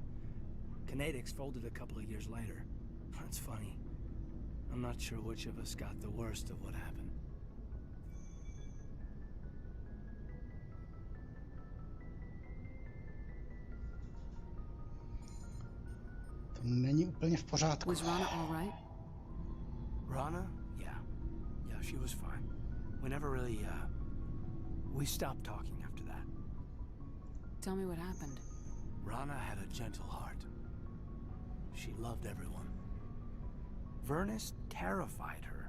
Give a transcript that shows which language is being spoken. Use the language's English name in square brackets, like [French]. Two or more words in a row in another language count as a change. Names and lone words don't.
[English] Kinetics folded a couple of years later. That's funny. I'm not sure which of us got the worst of what happened. [Czech] To není úplně v pořádku. [English] Was Rana all right? Rana? Yeah, she was fine. We never really, we stopped talking after that. Tell me what happened. Rana had a gentle heart. She loved everyone. Vernus terrified her.